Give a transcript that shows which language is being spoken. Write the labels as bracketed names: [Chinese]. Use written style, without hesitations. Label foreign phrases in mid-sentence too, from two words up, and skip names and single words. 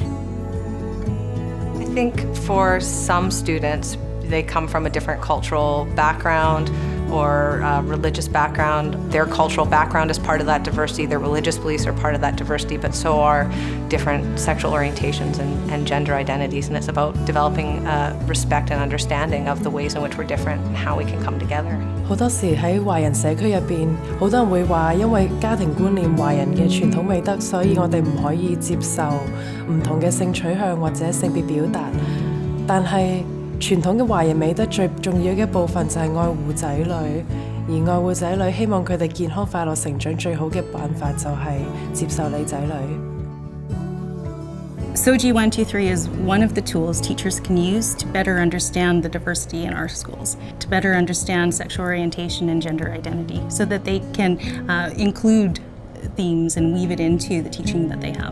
[English] I think for some students, they come from a different cultural background or religious background. Their cultural background is part of that diversity, their religious beliefs are part of that diversity, but so are different sexual orientations and gender identities, and it's about developing respect and understanding of the ways in which we're different and how we can come together. [Cantonese] 好多時喺華人社區入邊，好多人會話因為家庭觀念、華人嘅傳統美德，所以我哋唔可以接受唔同嘅性取向或者性別表達。但係傳統嘅華人美德最重要嘅一部分就係愛護仔女，而愛護仔女希望佢哋健康快樂成長最好嘅辦法就係接受你仔女。 [English] SOGI 123 is one of the tools teachers can use to better understand the diversity in our schools, to better understand sexual orientation and gender identity, so that they can include themes and weave it into the teaching that they have.